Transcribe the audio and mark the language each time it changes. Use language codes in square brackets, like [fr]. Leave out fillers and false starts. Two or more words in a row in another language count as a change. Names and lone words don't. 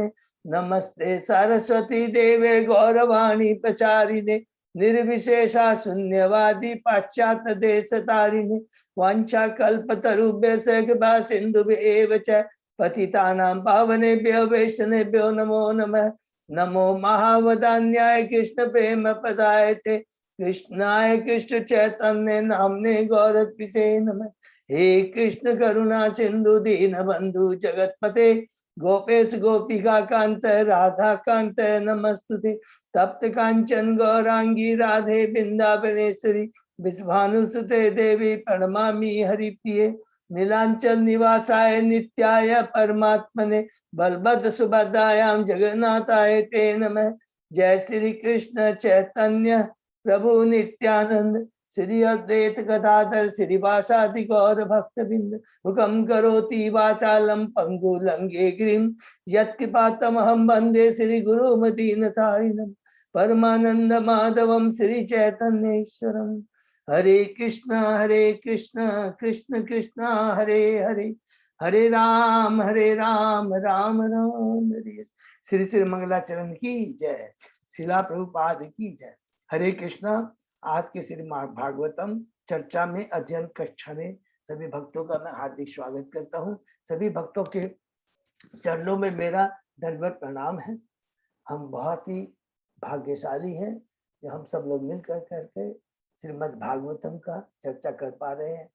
[sa] नमस्ते सरस्वती देवे गौरवाणी प्रचारिणे निर्विशेषा शून्यवादी पाश्चात्य देश तारिणे वांछा कल्पतरुभ्यश्च कृपा सिन्धुभ्येव च पतितानां पावनेभ्यो वैष्णवेभ्यो नमो नमः। नमो महावदान्याय कृष्ण प्रेम पदायते कृष्णाय कृष्ण चैतन्य नामने गौरत्पिते नमः। हे कृष्ण करुणा सिंधु दीन बंधु जगतपते गोपेश गोपिका कांत राधा कांत नमस्तुते। तप्त कांचन गौरांगी राधे वृंदावनेश्वरी विश्वानुसुते देवी प्रणमामि हरिप्रिये। नीलांचल निवासाय नित्याय परमात्मने बलभद्र सुभद्रायां जगन्नाथाय ते नमः। जय श्री कृष्ण चैतन्य प्रभु नित्यानंद श्री अद्वैत गदाधर श्रीवासादि गौर भक्तबिंद हुकम करोति वाचालम पंगु लंगे गिरिम यत्कृपातमहं वंदे श्री गुरु मदीनतारिणम परमानंद माधवम श्री चैतन्येश्वरम। हरे कृष्ण कृष्ण कृष्ण हरे हरे हरे राम राम राम हरे। [hi] श्री श्री मंगलाचरण की जय। शिला प्रभुपाद की जय। हरे कृष्णा। आज के श्रीमद् भागवतम चर्चा में अध्ययन कक्षा में सभी भक्तों का मैं हार्दिक स्वागत करता हूँ। सभी भक्तों के चरणों में मेरा दंडवत प्रणाम है। हम बहुत ही भाग्यशाली हैं जो हम सब लोग मिलकर करके श्रीमद् भागवतम का चर्चा कर पा रहे हैं।